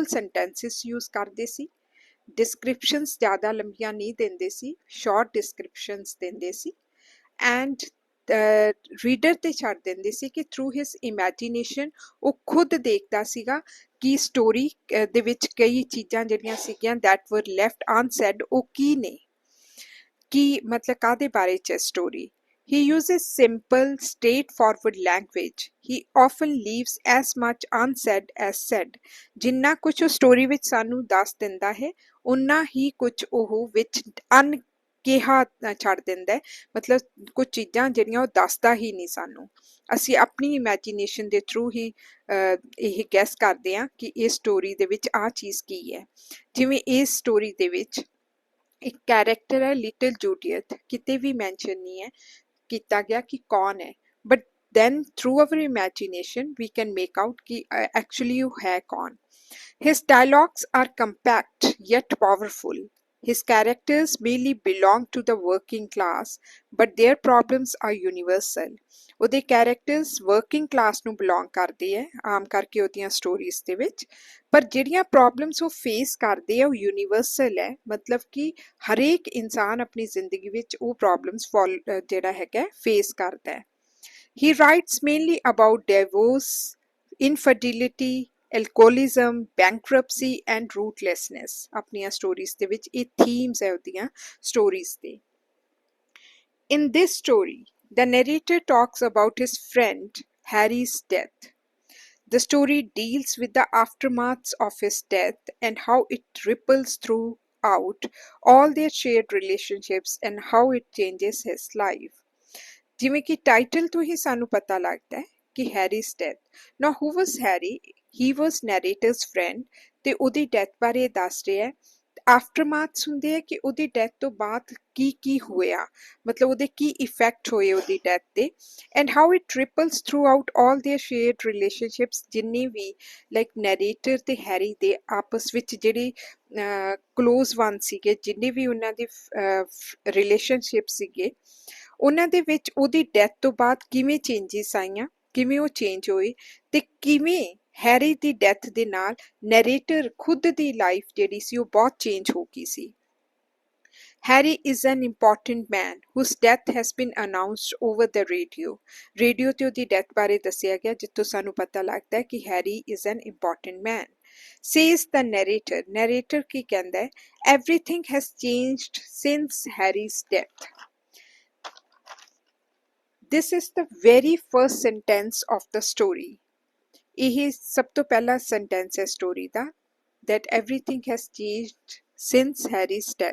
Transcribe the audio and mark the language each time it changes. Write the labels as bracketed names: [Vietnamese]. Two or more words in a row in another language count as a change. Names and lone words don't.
[English] sentences use [Punjabi] ਕਰਦੇ ਸੀ ਡਿਸਕ੍ਰਿਪਸ਼ਨਸ ਜ਼ਿਆਦਾ ਲੰਬੀਆਂ ਨਹੀਂ ਦਿੰਦੇ ਸੀ [English] short descriptions [Punjabi] ਦਿੰਦੇ ਸੀ [English] and reader [Punjabi] ਤੇ ਛੱਡ ਦਿੰਦੇ ਸੀ ਕਿ [English] through his imagination [Punjabi] ਉਹ ਖੁਦ ਦੇਖਦਾ ਸੀਗਾ ਕਿ ਸਟੋਰੀ ਦੇ ਵਿੱਚ ਕਈ ਚੀਜ਼ਾਂ ਜਿਹੜੀਆਂ ਸੀਗੀਆਂ [English] that were left unsaid [Punjabi] ਉਹ ਕੀ ਨੇ ਕੀ ਮਤਲਬ ਕਾਹਦੇ ਬਾਰੇ 'ਚ ਸਟੋਰੀ [English] He uses simple, straightforward language. He often leaves as much unsaid as said. [Punjabi] ਜਿੰਨਾ ਕੁਝ ਉਹ ਸਟੋਰੀ ਵਿੱਚ ਸਾਨੂੰ ਦੱਸ ਦਿੰਦਾ ਹੈ ਉਨਾ ਹੀ ਕੁਝ ਉਹ ਵਿੱਚ ਅਨਕਿਹਾ ਛੱਡ ਦਿੰਦਾ ਹੈ ਮਤਲਬ ਕੁਝ ਚੀਜ਼ਾਂ ਜਿਹੜੀਆਂ ਉਹ ਦੱਸਦਾ ਹੀ ਨਹੀਂ ਸਾਨੂੰ ਅਸੀਂ ਆਪਣੀ ਇਮੈਜੀਨੇਸ਼ਨ ਦੇ ਥਰੂ ਹੀ ਇਹ ਗੈਸ ਕਰਦੇ ਹਾਂ ਕਿ ਇਹ ਸਟੋਰੀ ਦੇ ਵਿੱਚ ਆਹ ਚੀਜ਼ ਕੀ ਹੈ ਜਿਵੇਂ ਇਸ ਸਟੋਰੀ ਦੇ ਵਿੱਚ ਇੱਕ ਕੈਰੈਕਟਰ ਹੈ ਲਿਟਲ ਜੂਡੀਅਥ ਕਿਤੇ ਵੀ ਮੈਂਸ਼ਨ ਨਹੀਂ ਹੈ ਕੀਤਾ ਗਿਆ ਕਿ ਕੌਣ ਹੈ [English] but then through our imagination we can make out [Punjabi] ਕਿ actually ਉਹ ਹੈ ਕੌਣ [English] His dialogues are compact yet powerful. His characters merely belong to the working class, but their problems are universal. [Punjabi] ਉਹਦੇ [English] characters working class [Punjabi] ਨੂੰ belong ਕਰਦੇ ਹੈ ਆਮ ਕਰਕੇ ਉਹਦੀਆਂ stories ਦੇ ਵਿੱਚ ਪਰ ਜਿਹੜੀਆਂ problems ਉਹ face ਕਰਦੇ ਆ ਉਹ universal ਹੈ ਮਤਲਬ ਕਿ ਹਰੇਕ ਇਨਸਾਨ ਆਪਣੀ ਜ਼ਿੰਦਗੀ ਵਿੱਚ ਉਹ problems ਜਿਹੜਾ ਹੈਗਾ face ਕਰਦਾ ਹੈ [English] He writes mainly about divorce, infidelity, alcoholism, bankruptcy and rootlessness. [Punjabi] ਆਪਣੀਆਂ stories ਦੇ ਵਿੱਚ ਇਹ themes ਹੈ ਉਹਦੀਆਂ stories ਦੇ [English] In this story, the narrator talks about his friend Harry's death. The story deals with the aftermaths of his death and how it ripples throughout all their shared relationships and how it changes his life. [Punjabi] ਜਿਵੇਂ ਕਿ ਟਾਈਟਲ ਤੋਂ ਹੀ ਸਾਨੂੰ ਪਤਾ ਲੱਗਦਾ ਹੈ ਕਿ ਹੈਰੀ's death. [English] Now who was Harry? He was narrator's friend [Punjabi] ਤੇ ਉਹਦੀ ਡੈਥ ਬਾਰੇ ਦੱਸ ਰਿਹਾ ਹੈ ਆਫਟਰਮਾਥਸ ਹੁੰਦੇ ਹੈ ਕਿ ਉਹਦੀ ਡੈਥ ਤੋਂ ਬਾਅਦ ਕੀ ਹੋਇਆ ਮਤਲਬ ਉਹਦੇ ਕੀ ਇਫੈਕਟ ਹੋਏ ਉਹਦੀ ਡੈਥ ਤੇ [English] and how it ripples throughout all their shared relationships [Punjabi] ਜਿੰਨੇ ਵੀ [English] like narrator ਤੇ ਹੈਰੀ [Punjabi] ਦੇ ਆਪਸ ਵਿੱਚ ਜਿਹੜੇ [English] close one [Punjabi] ਸੀਗੇ ਜਿੰਨੇ ਵੀ ਉਹਨਾਂ ਦੇ ਰਿਲੇਸ਼ਨਸ਼ਿਪ ਸੀਗੇ ਉਹਨਾਂ ਦੇ ਵਿੱਚ ਉਹਦੀ ਡੈਥ ਤੋਂ ਬਾਅਦ ਕਿਵੇਂ ਚੇਂਜਿਸ ਆਈਆਂ ਕਿਵੇਂ ਉਹ ਚੇਂਜ ਹੋਏ ਤੇ ਕਿਵੇਂ ਹੈਰੀ ਦੀ ਡੈਥ ਦੇ ਨਾਲ ਨੈਰੇਟਰ ਖੁਦ ਦੀ ਲਾਈਫ ਜਿਹੜੀ ਸੀ ਉਹ ਬਹੁਤ ਚੇਂਜ ਹੋ ਗਈ ਸੀ [English] Harry is an important man whose death has been announced over the radio. [Punjabi] Radio ਤੇ ਉਹਦੀ ਡੈਥ ਬਾਰੇ ਦੱਸਿਆ ਗਿਆ ਜਿੱਥੋਂ ਸਾਨੂੰ ਪਤਾ ਲੱਗਦਾ ਹੈ ਕਿ [English] Harry is an important man. Says the narrator. Narrator [Punjabi] ਕੀ ਕਹਿੰਦਾ ਹੈ [English] Everything has changed since Harry's death. This is the very first sentence of the story. [Punjabi] ਇਹ ਸਭ ਤੋਂ ਪਹਿਲਾ [English] sentence ਹੈ story ਦਾ that everything has changed since Harry's death.